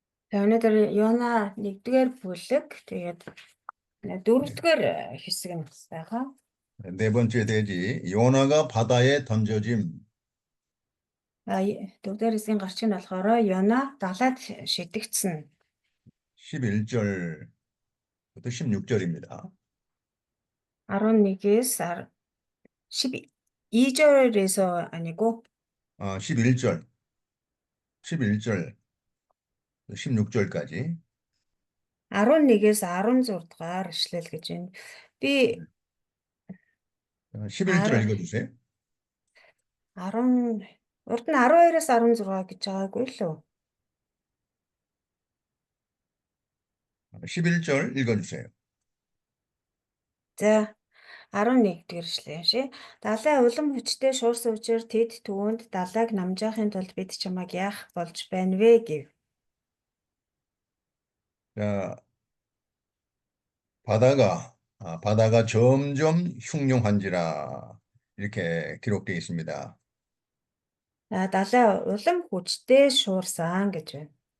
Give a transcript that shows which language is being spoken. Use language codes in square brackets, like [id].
[mn] За өнөөдөр Ёна 1-р бүлэг тэгээд 4-р хэсэг нь байгаа. [ko] 네 번째 대지, 요나가 바다에 던져짐. [mn] 4-р хэсгийн гарчиг нь болохоор Ёна далайд шидэгдсэн. [ko] 11절부터 16절입니다. [mn] 11-ээс [ko] 12절에서 아니고 11절 16절까지 [mn] 11-ээс 16 дугаар ишлэл гэж байна. Би [ko] 11절 읽어주세요. [mn] урд нь 12-аас 16 гэж байгаагүй лөө. [ko] 11절 읽어주세요. [mn] За 11-р ишлэл шээ. Далай улам хүчтэй шуурсан учраас тэд түүнд далайг намжаахын тулд бид чамайг яах болж байна вэ гэв. [ko] 자, 바다가 점점 흉흉한지라 이렇게 기록되어 있습니다. [mn] Далай улам хүчтэй шуурсан гэж байна.